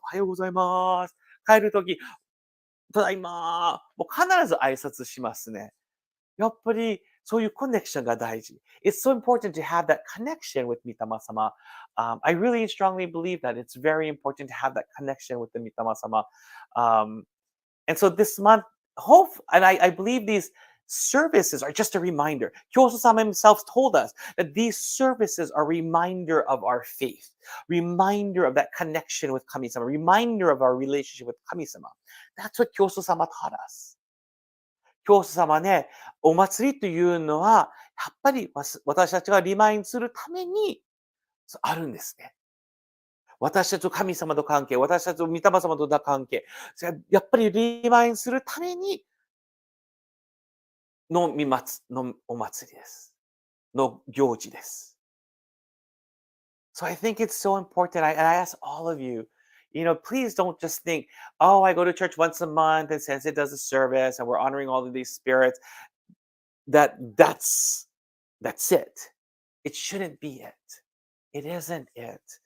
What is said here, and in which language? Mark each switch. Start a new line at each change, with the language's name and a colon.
Japanese: おはようございます。帰るとき、ただいま、もう必ず挨拶しますね。やっぱり、そういうコネクションが大事。
English: It's so important to have that connection with Mitama-sama. I really strongly believe that it's very important to have that connection with the Mitama-sama. And so this month, I believe these services are just a reminder. Kōsha-sama himself told us that these services are a reminder of our faith, reminder of that connection with Kami-sama, reminder of our relationship with Kami-sama. That's what Kōsha-sama taught us.
Japanese: 教祖様ね、お祭りというのは、やっぱり私たちがリマインドするためにあるんですね。私たちと神様と関係、私たちと御霊様との関係、やっぱりリマインドするためにのお祭りです。の行事です。
English: So I think it's so important. And I ask all of you, please don't just think, oh, I go to church once a month and since it does a service and we're honoring all of these spirits, that's it. It shouldn't be it. It isn't it.